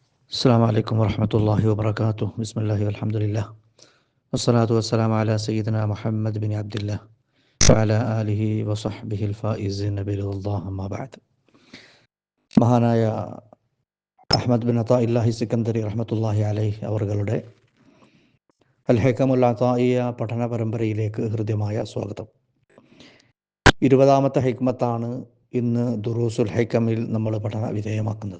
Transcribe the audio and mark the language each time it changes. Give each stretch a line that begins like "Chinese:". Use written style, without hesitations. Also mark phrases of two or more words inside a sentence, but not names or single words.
Arabic: السلام عليكم ورحمة الله وبركاته. بسم الله والحمد لله والصلاة والسلام على سيدنا محمد بن عبد الله وعلى آله وصحبه الفائزين برضا الله. أما بعد.
Malayalam: മഹാനായ അഹ്മദ് ബിൻ അതാഇല്ലാഹി സിക്കന്ദരി
Arabic: رحمة الله عليه
Malayalam: അവരുടെ അൽ ഹൈക്കമുൽ അതാഇയ പഠന പരമ്പരയിലേക്ക് ഹൃദ്യമായ സ്വാഗതം. 20ാമത്തെ ഹൈക്മത്താണ് ഇന്ന് ദുറൂസുൽ ഹൈക്കമിൽ നമ്മൾ പഠന വിധേയമാക്കുന്നത്.